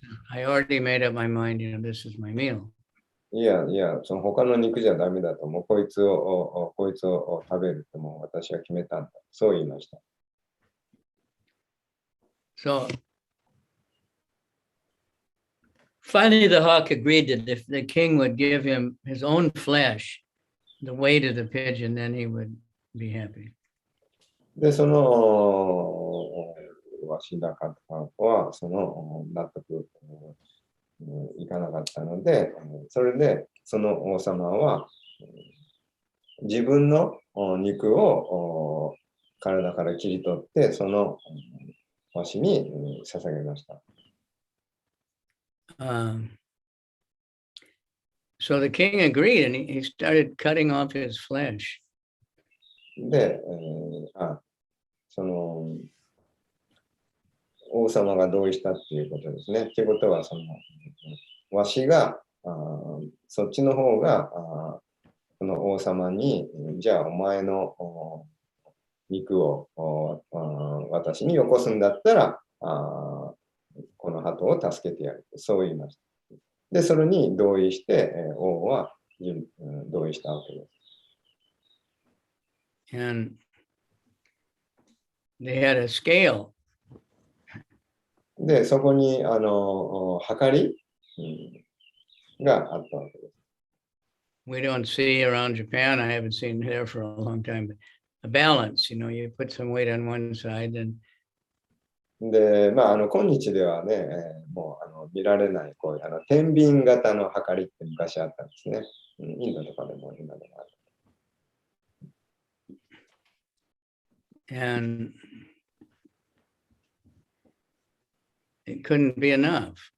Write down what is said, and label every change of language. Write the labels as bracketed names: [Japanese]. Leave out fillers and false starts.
[English] I already made up my mind, this is my meal. [Japanese] いや、その他の肉じゃダメだと、もうこいつを食べるともう私は決めたんだ。そう言いました。 [English] So finally, the hawk agreed that if the king would give him his own flesh, the weight of the pigeon, then he would be happy. [Japanese] で、そのワシダカはその納得いかなかったので、それでその王様は自分の肉を体から切り取って、そのわしに捧げました。 [English] So the king agreed and he started cutting off his flesh. [Japanese] で、その王様が同意したっていうことですね。ということは、そのわしがそっちの方がこの王様に、じゃあお前の肉を私によこすんだったらこの鳩を助けてやる。そう言いました。で、それに同意して、王は同意したわけです。 [English] And they had a scale. [Japanese] で、そこに測りがあったわけです。 [English] We don't see around Japan, I haven't seen there for a long time, but a balance, you put some weight on one side and [Japanese] で、今日ではね、もう見られない、こういう天秤型の測りって昔あったんですね。インドとかでも今でもある。 [English] And it couldn't be enough.